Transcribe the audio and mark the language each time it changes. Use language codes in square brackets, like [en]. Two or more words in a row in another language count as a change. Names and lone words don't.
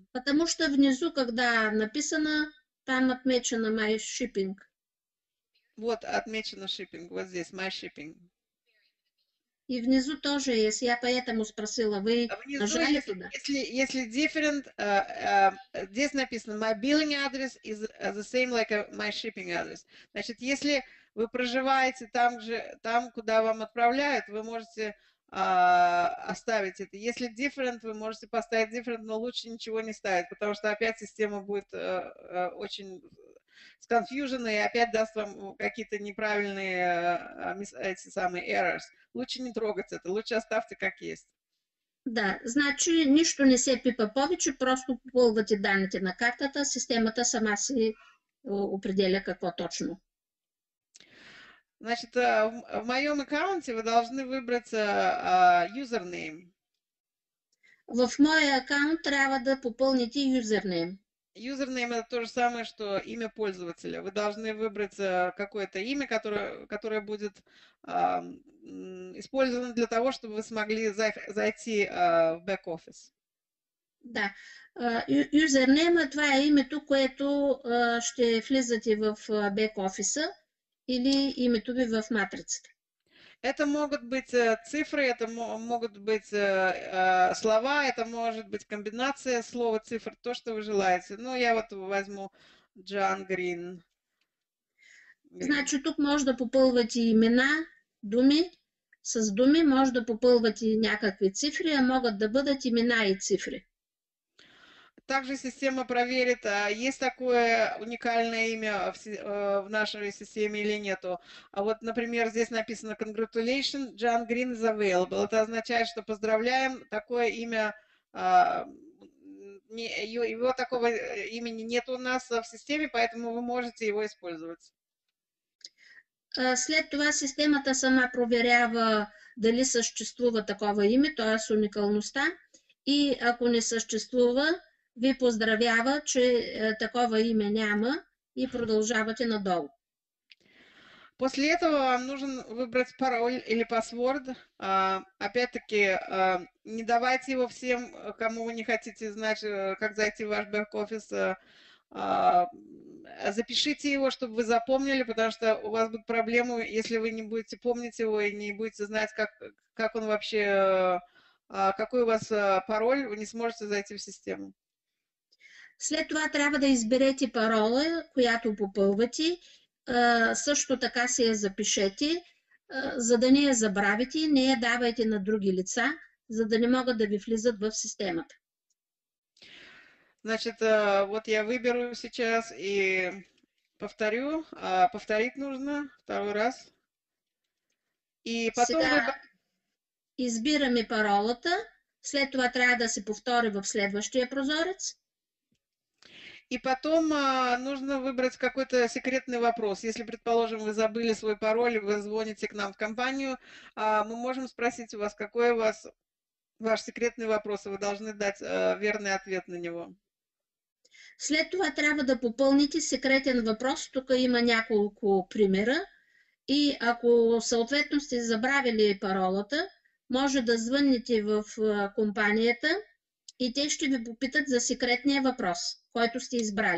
[ru] Потому что внизу, когда написано, там отмечено [en] My Shipping. [ru] Вот отмечено shipping. Вот здесь [en] My Shipping. [ru] И внизу тоже есть. Я поэтому спросила, вы нажали туда? Если different, здесь написано [en] My billing address is the same like My shipping address. [ru] Значит, если вы проживаете там, куда вам отправляют, вы можете оставить это. Если different, вы можете поставить different, но лучше ничего не ставить, потому что опять система будет очень сконфьюжена и опять даст вам какие-то неправильные эти самые errors. Лучше не трогать это, лучше оставьте как есть. [bg] Да, значи нищо не се пипа повече, просто попълвате данните на картата, системата сама си определя какво точно. [ru] Значит, в моем аккаунте вы должны выбрать username. [bg] В моя аккаунт трябва да попълните username. [ru] Username это то же самое, что имя пользователя. Вы должны выбрать какое-то имя, которое будет использовано для того, чтобы вы смогли зайти в бэк-офис. Да. [bg] Юзернейма, това е името, което ще влизате в бек-офиса или името ви в матрицата. [ru] Это могут быть цифры, это могут быть слова, это может быть комбинация слов и цифр, то, что вы желаете. Ну, я вот возьму Джан Грин. [bg] Значи тук може да попълвате имена, думи, с думи може да попълвате някакви цифри, а могат да бъдат имена и цифри. [ru] Также система проверит, есть такое уникальное имя в нашей системе или нету. А вот, например, здесь написано [en] Congratulations, John Green is available. [ru] Это означает, что поздравляем, такое имя, его такого имени нет у нас в системе, поэтому вы можете его использовать. [bg] След това системата сама проверява дали съществува такова име, т.е. уникалността, и ако не съществува, ви поздравява, че такова име няма и продължавате надолу. [ru] После этого вам нужен выбрать пароль или паспорт. Опять-таки, не давайте его всем, кому вы не хотите знать, как зайти в ваш бэк-офис. Запишите его, чтобы вы запомнили, потому что у вас будут проблемы, если вы не будете помнить его и не будете знать, как он вообще, какой у вас пароль, вы не сможете зайти в систему. [bg] След това трябва да изберете парола, която попълвате. Също така си я запишете, за да не я забравите, не я давайте на други лица, за да не могат да ви влизат в системата. [ru] Значит, вот я выберу сейчас и повторю. Повторить нужно второй раз. И потом [bg] Сега избираме паролата, след това трябва да се повтори в следващия прозорец. [ru] И потом нужно выбрать какой-то секретный вопрос. Если, предположим, вы забыли свой пароль, вы звоните к нам в компанию, мы можем спросить у вас, какой у вас ваш секретный вопрос, и вы должны дать верный ответ на него. [bg] След това трябва да попълните секретен въпрос. Тук има няколко примера. И ако съответно сте забравили паролата, може да звъннете в компанията и те ще ви попитат за секретния въпрос, който сте избрали.